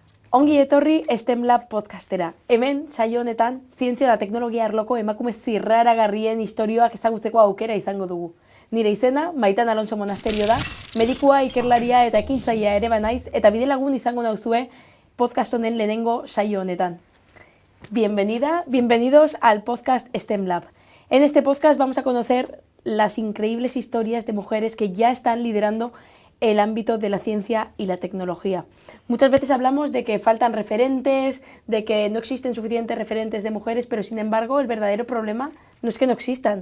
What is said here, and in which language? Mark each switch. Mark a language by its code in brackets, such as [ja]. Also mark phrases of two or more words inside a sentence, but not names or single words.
[eu] Ongi etorri STEM Lab podcastera. Hemen, saio honetan, zientzia eta teknologia arloko emakume zirraragarrien istorioak ezagutzeko aukera izango dugu. Nire izena, Maitan Alonso Monasterio da, medikua, ikerlaria eta ekintzailea ere banaiz, eta bidelagun izango nauzue podcast honen lehenengo saio honetan. [es] Bienvenidos al podcast STEM Lab. En este podcast vamos a conocer las increíbles historias de mujeres que ya están liderando el ámbito de la ciencia y la tecnología. Muchas veces hablamos de que faltan referentes, de que no existen suficientes referentes de mujeres, pero sin embargo el verdadero problema no es que no existan.